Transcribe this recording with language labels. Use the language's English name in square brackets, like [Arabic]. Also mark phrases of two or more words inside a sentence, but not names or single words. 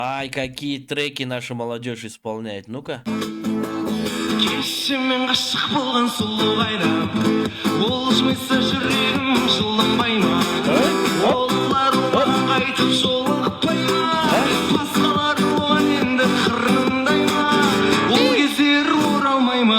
[Russian] Ай, какие треки наша молодежь исполняет. Ну-ка. [Kazakh] Кешімен ғашық болған сұлу қайдам, ол жымайса жүрегім жылынбай ма? Олар оған қайтып жолықпай ма? Басқалар оған енді қырындай ма? Ол кездер оралмай ма?